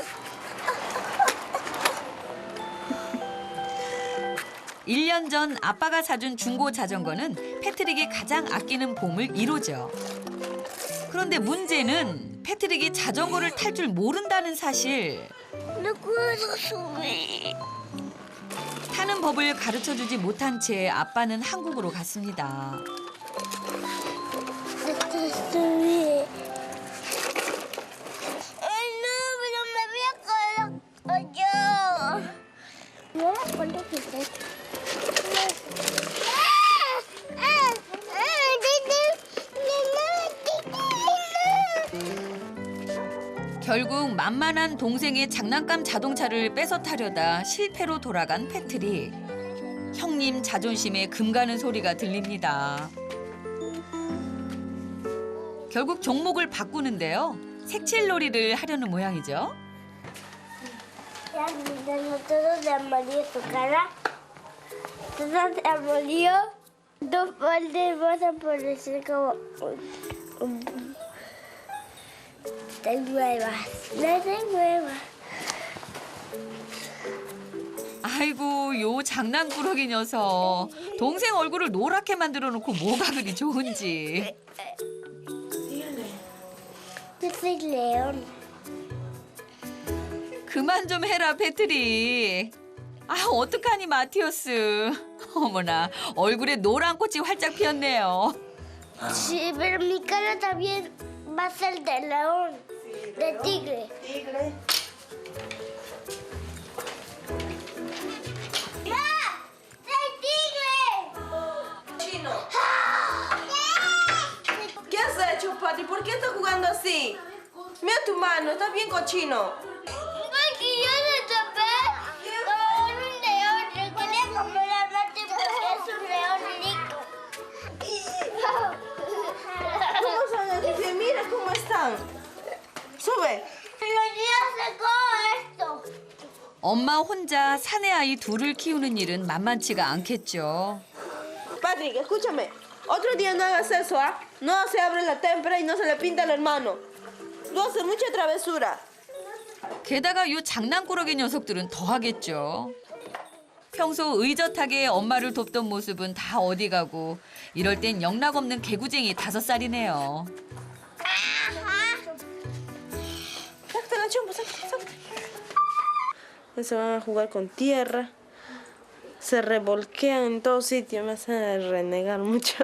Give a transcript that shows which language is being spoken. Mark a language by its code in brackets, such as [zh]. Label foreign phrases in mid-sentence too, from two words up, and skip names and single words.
[ko] 일 년 전 아빠가 사준 중고 자전거는 패트릭이 가장 아끼는 보물 1호죠. 그런데 문제는 패트릭이 자전거를 탈 줄 모른다는 사실. [es] No puedo subir. [ko] 타는 법을 가르쳐주지 못한 채 아빠는 한국으로 갔습니다. [es] No puedo subir. Ay, no, pero me voy a quedar yo. No me acuerdo que es esto. [ko] 결국 만만한 동생의 장난감 자동차를 뺏어 타려다 실패로 돌아간 패트릭. 형님 자존심에 금가는 소리가 들립니다. 결국 종목을 바꾸는데요. 색칠놀이를 하려는 모양이죠. [es] Ya pintando todo de amarillo tu cara. Todo de amarillo. Dos baldes vas a aparecer como de nuevas. De nuevas. [ko] 아이고, 요 장난꾸러기 녀석. 동생 얼굴을 노랗게 만들어 놓고 뭐가 그리 좋은지. [es] Yo soy león. [ko] 그만 좀 해라, 패트릭. 아, 어떡하니, 마티오스. 어머나, 얼굴에 노란 꽃이 활짝 피었네요. [es] Sí, pero mi cara también va a ser de león. De tigre. ¡Ya! ¡Soy tigre! Chino. ¿Qué has hecho, Patty? ¿Por qué estás jugando así? Mira tu mano, estás bien cochino. Porque yo me topé con un león. Le quería comer a Mati porque es un león rico. ¿Cómo son así? Mira cómo están. Sube. Pero yo sacó esto. [ko] 엄마 혼자 사내 아이 둘을 키우는 일은 만만치가 않겠죠. [es] Patrick, escúchame. Otro día no hagas eso, ¿ah? No se abre la témpera y no se le pinta al hermano. Tú haces mucha travesura. [ko] 게다가 요 장난꾸러기 녀석들은 더하겠죠. 평소 의젓하게 엄마를 돕던 모습은 다 어디 가고 이럴 땐 영락없는 개구쟁이 5살이네요. [es] Se van a jugar con tierra, se revolquean en todos sitios, me hacen renegar mucho.